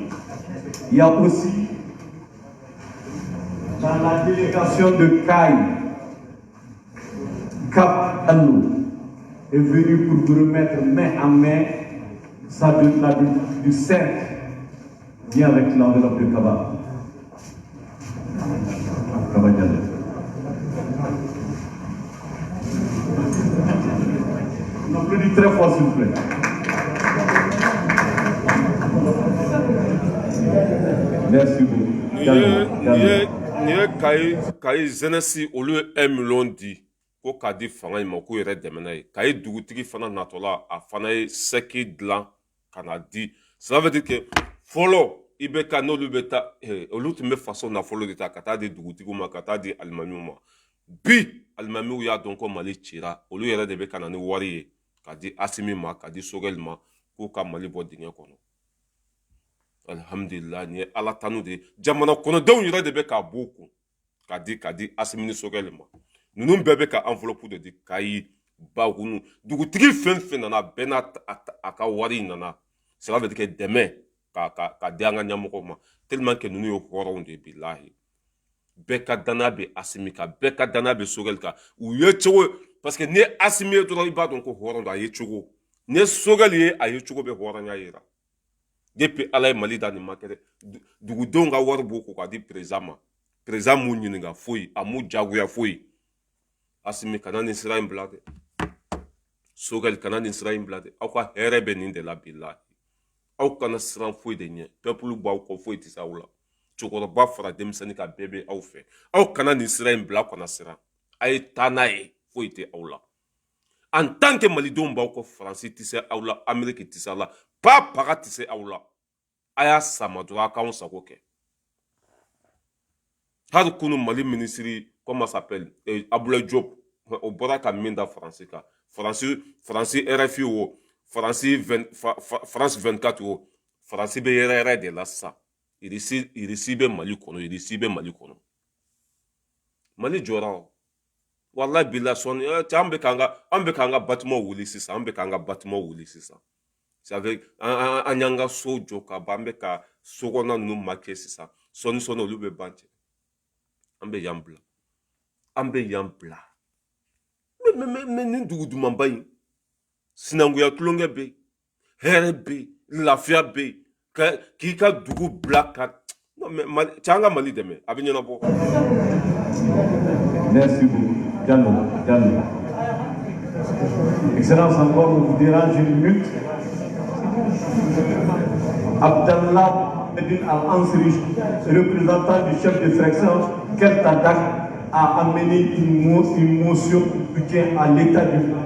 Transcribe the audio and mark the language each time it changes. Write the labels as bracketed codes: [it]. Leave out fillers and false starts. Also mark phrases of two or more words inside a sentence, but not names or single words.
[fr] Il y a aussi dans la délégation de CAI, Cap Allo est venu pour vous remettre main à main ça du cercle vient avec l'enveloppe de Kaba. Kaba Diallo. On applaudit très fort, s'il vous plaît. Merci beaucoup. [bm] Ni ye kayi zenesi olu ye 1 million di ko k'a di fanga in ma k'u yɛrɛ dɛmɛ n'a ye kayi dugutigi fana natɔla a fana ye sɛki dilan ka na di [fr] cela veut dire que [bm] fɔlɔ i bɛ ka n'olu bɛ taa olu tun bɛ faso nafolo de ta ka taa di dugutigiw ma ka taa di alimamiw ma bi alimamiw y'a dɔn ko Mali cira olu yɛrɛ de bɛ ka na ni wari ye ka di Asimi ma ka di Sogɛli ma k'u ka Mali bɔ dingɛ kɔnɔ. Alhamdulillah ni ye ala tanu de jamana kɔnɔdenw yɛrɛ de bɛ k'a b'u kun ka di Asimi ni Sogɛli ma ninnu bɛɛ bɛ ka enveloppe de di Kayi Bagunu dugutigi fɛn fɛn nana bɛɛ n'a a ka wari nana [fr] cela veut dire que [bm] dɛmɛ ka di an ka ɲɛmɔgɔw ma [fr] tellement que [bm] ninnu ye hɔrɔnw de bilahi bɛɛ ka danaya bɛ Asimi kan bɛɛ ka danaya bɛ Sogɛli kan u ye cogo [fr] parce que [bm] ni ye Asimi ye dɔrɔn i b'a dɔn ko hɔrɔn don a ye cogo ni ye Sogɛli ye a ye cogo bɛ hɔrɔnya yira. Depuis ala ye Mali da nin ma kɛ dɛ dugudenw ka wari b'o ko k'a di président ma président m'u ɲininka foyi a m'u jagoya foyi Asimi kana nin sira in bila dɛ Sogɛli kana nin sira in bila dɛ aw ka hɛrɛ bɛ nin de la bilahi aw kana siran foyi de ɲɛ peuple b'aw kɔ foyi tɛ se aw la cɛkɔrɔba fara denmisɛnnin ka bɛɛ bɛ aw fɛ aw kana nin sira in bila aw kana siran a ye taa n'a ye foyi tɛ aw la [fr] en tant que [bm] malidenw b'aw kɔ Faransi tɛ se aw la Amérique tɛ se aw la paga tɛ se aw la a y'a sama dɔrɔn a k'anw sago kɛ hali kunu Mali [fr] ministre comment s'appelle [bm] Abdoulaye Diop o bɔra ka min da Faransi kan Faransi RFI o France 24 o Faransi bɛ yɛrɛ de la sisan irisi bɛ Mali kɔnɔ Mali jɔra o wallahi bila sɔnni an bɛ k'an ka bâtiment wuli sisan [fr] c'est avec [bm] an y'an ka so jɔ ka ban an bɛ ka sokɔnɔna ninnu marqué sisan sɔnni olu bɛ ban cɛ an bɛ yan bila mais nin dugu dumanba in sinankuya tulonkɛ bɛ yen hɛrɛ bɛ yen lafiya bɛ yen k'i ka dugu bila ka cɛ an ka Mali dɛmɛ a bɛ ɲɛnabɔ. [fr] Merci beaucoup. Diallo. Excellence, encore on vous dérange une minute. Abdallah Medine Al-Ansri, représentant du chef de fraction, quel Tadak a amené une motion de soutien à l'État du Mali.